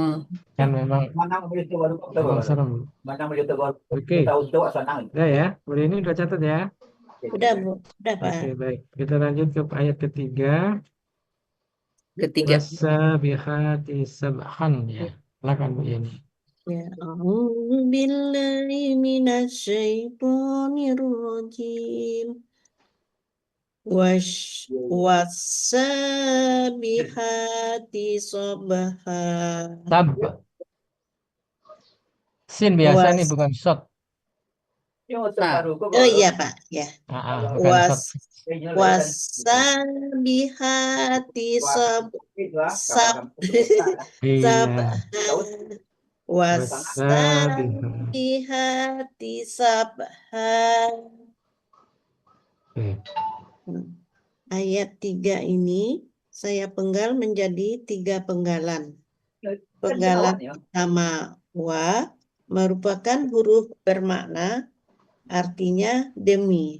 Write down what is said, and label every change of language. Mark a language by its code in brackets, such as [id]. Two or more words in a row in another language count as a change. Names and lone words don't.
[id] kan memang serem. Oke, udah ya. Boleh ini udah catat ya. Udah, Bu. Udah, Pak. Oke, baik. Kita lanjut ke ayat ketiga. Ketiga. [ar] والسابحات سبحا [id] ya. Silakan Bu Yeni. Ya, [ar] أعوذ بالله من الشيطان الرجيم. والسابحات سبحا. Sab. [id] Sin biasa nih [ar] Was. [id] bukan shot. Nah, Oh iya, Pak. Ya. Bukan shot. [ar] والسابحات سب [id] Iya. [ar] والسابحات سبحا. [id] Oke. Ayat 3 ini saya penggal menjadi 3 penggalan. Penggalan pertama wa merupakan huruf bermakna, artinya demi.